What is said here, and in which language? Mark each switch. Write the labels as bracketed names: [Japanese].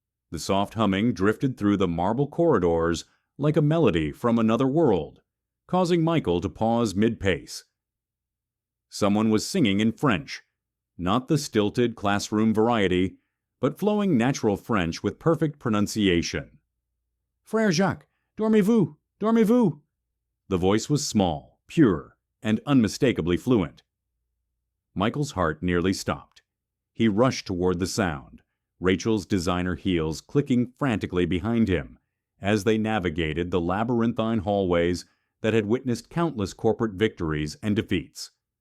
[English] The soft humming drifted through the marble corridors like a melody from another world, causing Michael to pause mid-pace. Someone was singing in French, not the stilted classroom variety, but flowing natural French with perfect pronunciation. [French] Frère Jacques, dormez-vous, dormez-vous. [English] The voice was small, pure, and unmistakably fluent. Michael's heart nearly stopped. He rushed toward the sound, Rachel's designer heels clicking frantically behind him as they navigated the labyrinthine hallways that had witnessed countless corporate victories and defeats.